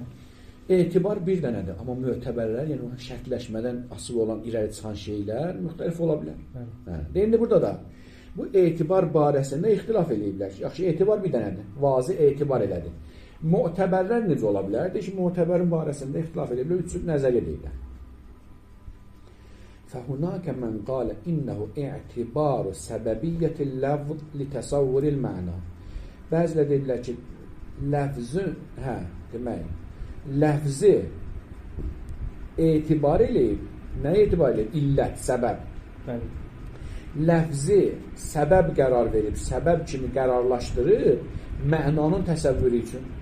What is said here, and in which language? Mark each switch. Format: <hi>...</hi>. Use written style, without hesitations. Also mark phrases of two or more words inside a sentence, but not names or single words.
<az>Etibar bir dənədir, amma mötəbərlər, yəni şərtləşmədən asılı olan irəli çıxan şeylər müxtəlif ola bilər. Deyildi burada da, bu etibar barəsində ixtilaf eləyiblər. Yaxşı, etibar bir dənədir, vazi etibar elədir. Mötəbərlər necə ola bilər? Deyək ki, mötəbərin barəsində ixtilaf eləyiblər, üç nəzərə deyirlər.</az> <ar>فَهُنَاكَ مَنْ قَالَ إِنَّهُ اِعْتِبَارُ سَبَبِيَّةِ اللَّفْظِ لِتَصَوُّرِ الْمَعْنَى.</ar> <az>Bəzilə deyirlər ki, ləfzi, demək, ləfzi etibar eləyib, nə etibar eləyib? İllət, səbəb. Ləfzi səbəb qərar verib, səbəb kimi qərarlaşdırıb, mənanın təsəvvürü üçün.</az>